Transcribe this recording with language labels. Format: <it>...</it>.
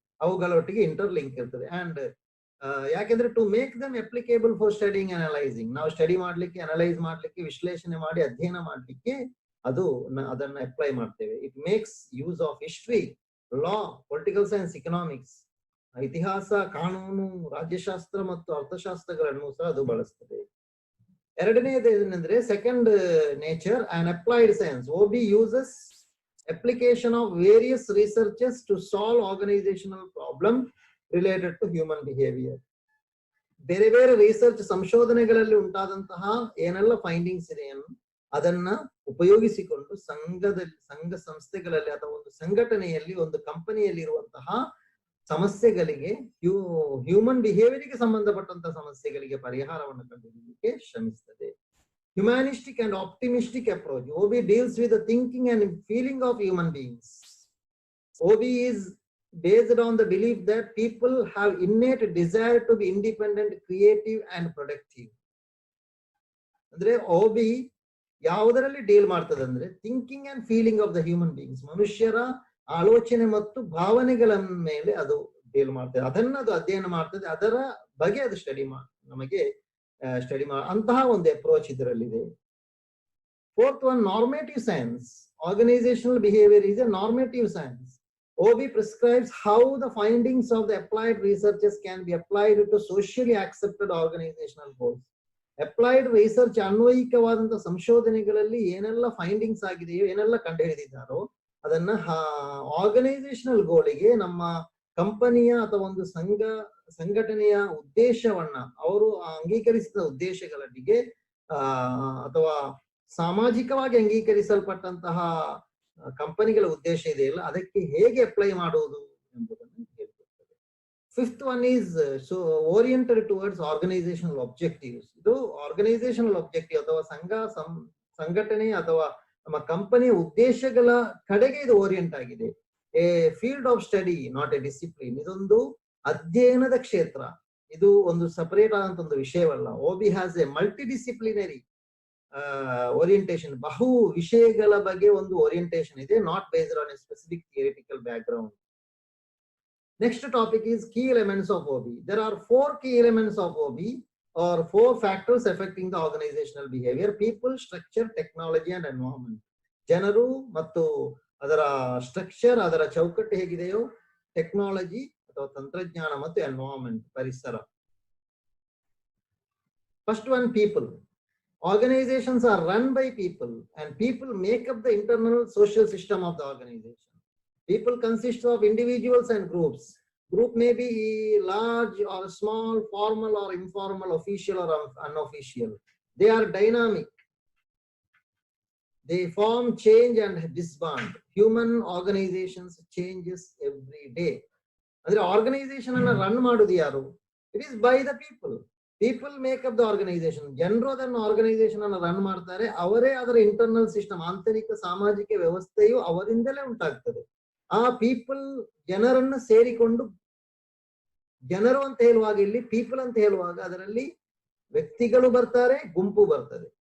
<kn>ಅವುಗಳೊಟ್ಟಿಗೆ interlink ಇರ್ತದೆ. And ಯಾಕೆಂದ್ರೆ</kn> <en>to make them applicable for studying analysing,</en> <kn>ನಾವು ಸ್ಟಡಿ ಮಾಡ್ಲಿಕ್ಕೆ, ಅನಲೈಸ್ ಮಾಡ್ಲಿಕ್ಕೆ, ವಿಶ್ಲೇಷಣೆ ಮಾಡಿ ಅಧ್ಯಯನ ಮಾಡ್ಲಿಕ್ಕೆ ಅದನ್ನ ಅಪ್ಲೈ ಮಾಡ್ತೇವೆ.</kn> <en>it makes use of history, law, political science, economics,</en> <kn>ಇತಿಹಾಸ, ಕಾನೂನು, ರಾಜ್ಯಶಾಸ್ತ್ರ ಮತ್ತು ಅರ್ಥಶಾಸ್ತ್ರಗಳನ್ನು ಸಹ ಅದು ಬಳಸ್ತದೆ. ಎರಡನೇದು ಏನಂದ್ರೆ</kn> <en>Second nature and applied science. OB uses application of various researches to solve organizational problem related to human behavior.</en> <kn>ಬೇರೆ ಬೇರೆ ರಿಸರ್ಚ್ ಸಂಶೋಧನೆಗಳಲ್ಲಿ ಉಂಟಾದಂತಹ ಏನೆಲ್ಲ ಫೈಂಡಿಂಗ್ಸ್ ಇದೆ ಅದನ್ನ ಉಪಯೋಗಿಸಿಕೊಂಡು ಸಂಘ ಸಂಸ್ಥೆಗಳಲ್ಲಿ ಅಥವಾ ಒಂದು ಸಂಘಟನೆಯಲ್ಲಿ, ಒಂದು ಕಂಪನಿಯಲ್ಲಿ ಇರುವಂತಹ ಸಮಸ್ಯೆಗಳಿಗೆ, ಹ್ಯೂಮನ್ ಬಿಹೇವಿಯರ್ಗೆ ಸಂಬಂಧಪಟ್ಟಂತಹ ಸಮಸ್ಯೆಗಳಿಗೆ ಪರಿಹಾರವನ್ನು ಕಂಡುಹಿಡಿಯಲಿಕ್ಕೆ ಶ್ರಮಿಸುತ್ತದೆ.</kn> <en>Humanistic and optimistic approach. OB deals with the thinking and feeling of human beings. OB is based on the belief that people have innate desire to be independent, creative and productive.</en> <kn>ಅಂದ್ರೆ OB ಯಾವುದರಲ್ಲಿ deal ಮಾಡ್ತದೆ ಅಂದ್ರೆ</kn> <en>thinking and feeling of the human beings,</en> <kn>ಮನುಷ್ಯರ ಆಲೋಚನೆ ಮತ್ತು ಭಾವನೆಗಳ ಮೇಲೆ ಅದು ಡೀಲ್ ಮಾಡ್ತದೆ, ಅದನ್ನ ಅದು ಅಧ್ಯಯನ ಮಾಡ್ತದೆ, ಅದರ ಬಗ್ಗೆ ಅದು ನಮಗೆ ಸ್ಟಡಿ ಅಂತಹ ಒಂದು ಅಪ್ರೋಚ್ ಇದರಲ್ಲಿದೆ.</kn> <en>Fourth one, normative science. Organizational behaviour is a normative science. OB prescribes how the findings of the applied researches can be applied to socially accepted organizational goals.</en> <kn>Applied research ಅನ್ವಯಿಕವಾದಂತಹ ಸಂಶೋಧನೆಗಳಲ್ಲಿ ಏನೆಲ್ಲ findings ಆಗಿದೆಯೋ, ಏನೆಲ್ಲ ಕಂಡುಹಿಡಿದಿದ್ದಾರೋ ಅದನ್ನ organisational ಗೋಲಿಗೆ, ನಮ್ಮ ಕಂಪನಿಯ ಅಥವಾ ಒಂದು ಸಂಘಟನೆಯ ಉದ್ದೇಶವನ್ನ, ಅವರು ಅಂಗೀಕರಿಸಿದ ಉದ್ದೇಶಗಳಿಗೆ ಅಥವಾ ಸಾಮಾಜಿಕವಾಗಿ ಅಂಗೀಕರಿಸಲ್ಪಟ್ಟಂತಹ ಕಂಪನಿಗಳ ಉದ್ದೇಶ ಇದೆಯಲ್ಲ, ಅದಕ್ಕೆ ಹೇಗೆ ಅಪ್ಲೈ ಮಾಡುವುದು ಎಂಬುದನ್ನು ಹೇಳ್ಕೊಡ್ತದೆ.</kn> <en>Fifth one is oriented towards organizational objectives.</en> <kn>ಇದು ಆರ್ಗನೈಸೇಷನಲ್ ಆಬ್ಜೆಕ್ಟಿವ್ ಅಥವಾ ಸಂಘಟನೆ ಅಥವಾ ನಮ್ಮ ಕಂಪನಿಯ ಉದ್ದೇಶಗಳ ಕಡೆಗೆ ಇದು ಓರಿಯೆಂಟ್ ಆಗಿದೆ.</kn> <en>A field of study, not a discipline.</en> <kn>ಇದೊಂದು ಅಧ್ಯಯನದ ಕ್ಷೇತ್ರ, ಇದು ಒಂದು ಸಪರೇಟ್ ಆದಂತ ಒಂದು ವಿಷಯವಲ್ಲ.</kn> <en>OB has a multidisciplinary orientation.</en> <kn>ಬಹು ವಿಷಯಗಳ ಬಗ್ಗೆ ಒಂದು ಓರಿಯೆಂಟೇಶನ್ ಇದೆ,</kn> <en>Not based on a specific theoretical background. Next topic is key elements of OB. There are 4 key elements of OB, or 4 factors affecting the organizational behavior: people, structure, technology and environment.</en> <kn>ಜನರು ಮತ್ತು ಅದರ structure, ಅದರ ಚೌಕಟ್ಟು ಹೇಗಿದೆಯೋ, technology ಅಥವಾ ತಂತ್ರಜ್ಞಾನ ಮತ್ತು environment, ಪರಿಸರ.</kn> <en>First one, people. Organizations are run by people and people make up the internal social system of the organization. People consist of individuals and groups. Group may be large or small, formal or informal, official or unofficial. They are dynamic. They form, change and disband. Human organizations changes every day.</en> <kn>Andre organization anna run madudu yaru?</kn> <en>It is by the people. People make up the organization.</en> <kn>ಜನರು ಅದನ್ನು organisation ಅನ್ನು run ಮಾಡ್ತಾರೆ, ಅವರೇ ಅದರ internal system, ಆಂತರಿಕ ಸಾಮಾಜಿಕ ವ್ಯವಸ್ಥೆಯು ಅವರಿಂದಲೇ ಉಂಟಾಗ್ತದೆ. ಆ ಪೀಪಲ್ ಜನರನ್ನು ಸೇರಿಕೊಂಡು, ಜನರು ಅಂತ ಹೇಳುವಾಗ ಇಲ್ಲಿ ಪೀಪಲ್ ಅಂತ ಹೇಳುವಾಗ ಅದರಲ್ಲಿ ವ್ಯಕ್ತಿಗಳು ಬರ್ತಾರೆ, ಗುಂಪು ಬರ್ತದೆ.</kn>